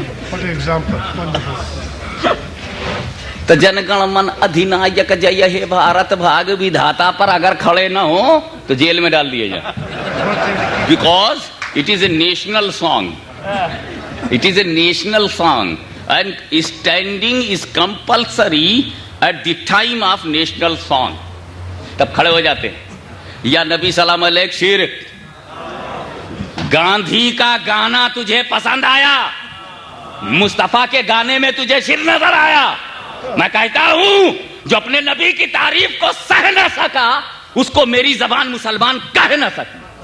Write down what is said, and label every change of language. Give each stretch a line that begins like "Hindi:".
English: What an example. Wonderful.
Hindi: तो जनगण मन अधिनायक जय हे भारत भाग विधाता पर अगर खड़े ना हो तो जेल में डाल दिए जाए,
English: Because it is a national song. It is a national song and standing is compulsory at the time of national song.
Hindi: तब खड़े हो जाते हैं. या नबी सलाम अलैह शेर, गांधी का गाना तुझे पसंद आया, मुस्तफा के गाने में तुझे शिर नजर आया. मैं कहता हूं जो अपने नबी की तारीफ को सह न सका उसको मेरी जबान मुसलमान कह न सकी.